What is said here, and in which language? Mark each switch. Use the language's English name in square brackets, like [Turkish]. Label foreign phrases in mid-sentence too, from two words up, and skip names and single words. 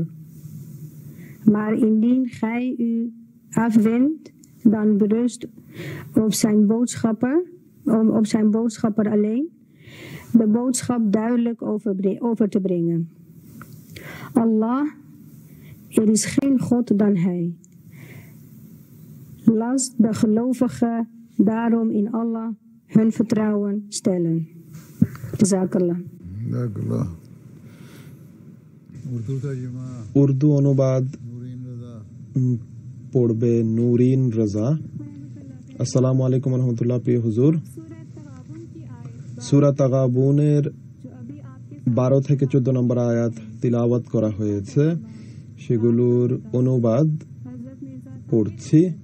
[Dutch] Maar indien gij u afwendt, dan berust op zijn boodschapper alleen de boodschap duidelijk over te brengen. Allah, er is geen God dan hij. Laat de gelovigen daarom in Allah hun vertrouwen stellen. Jazakallah. [Bangla] উর্দু অনুবাদ পড়বে নুরিন রাজা। [Arabic] السلام عليكم ورحمة الله. [Bangla] প্রিয় হুজুর, সূরা তাগাবুনের 12 থেকে 14 নম্বর আয়াত তিলাওয়াত করা হয়েছে, সেগুলোর অনুবাদ পড়ছি।